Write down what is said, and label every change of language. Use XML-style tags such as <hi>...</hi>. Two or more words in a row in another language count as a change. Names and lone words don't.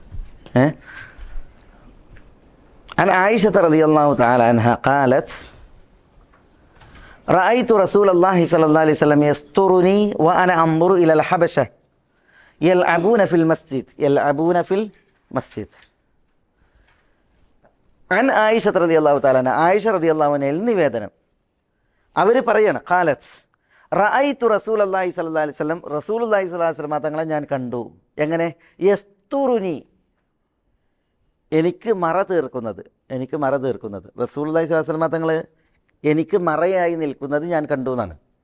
<ar>عن عائشة رضي الله تعالى عنها قالت رأيت رسول الله صلى الله عليه وسلم يسترني وأنا أنظر إلى الحبشة يلعبون في المسجد. عن عائشة رضي الله تعالى عنها.</ar> <ml>ആയിഷ</ml> <ar>رضي الله عنها</ar> <ml>നിവേദനം. അവർ പറയാണ്,</ml> <ar>قالت رأيت رسول الله صلى الله عليه وسلم، رسول الله صلى الله عليه وسلم</ar> <ml>തങ്ങളെ ഞാൻ കണ്ടു. എങ്ങനെ? യസ്തുറുനി, എനിക്ക് മറ തീർക്കുന്നത്.</ml> <ar>رسول الله صلى الله عليه وسلم</ar> <ml>തങ്ങൾ എനിക്ക് മറയായി നിൽക്കുന്നത് ഞാൻ കണ്ടു എന്നാണ്.</ml>